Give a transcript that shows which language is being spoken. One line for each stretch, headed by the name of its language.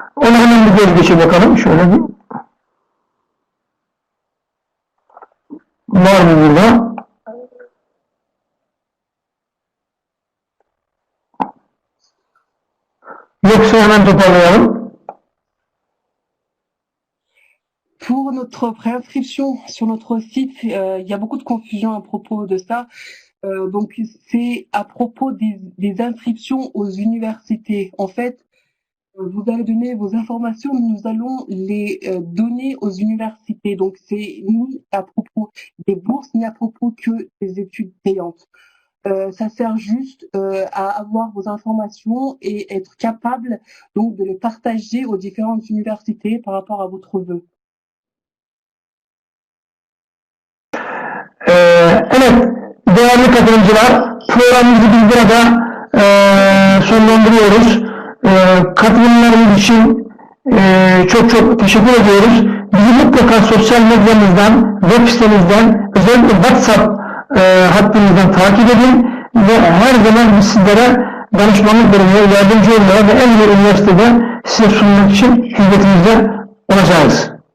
Turkish: Ona hemen bir göz geçe bakalım. Şöyle bir. Var mı burada? Yoksa hemen toparlayalım.
French: Pour notre préinscription sur notre site, il y a beaucoup de confusion à propos de ça. Donc c'est à propos des inscriptions aux universités. En fait, vous allez donner vos informations, nous allons les donner aux universités. Donc c'est ni à propos des bourses, ni à propos que des études payantes. Ça sert juste à avoir vos informations et être capable donc de les partager aux différentes universités par rapport à votre vœu.
Turkish: Evet, değerli katılımcılar, programımızı biz burada sonlandırıyoruz. Katılımlarınız için çok teşekkür ediyoruz. Bizi mutlaka sosyal medyamızdan, web sitemizden, özellikle WhatsApp hattımızdan takip edin ve her zaman biz sizlere danışmanlık durumunda yardımcı olmaya ve en iyi üniversitede size sunmak için hizmetinizde olacağız.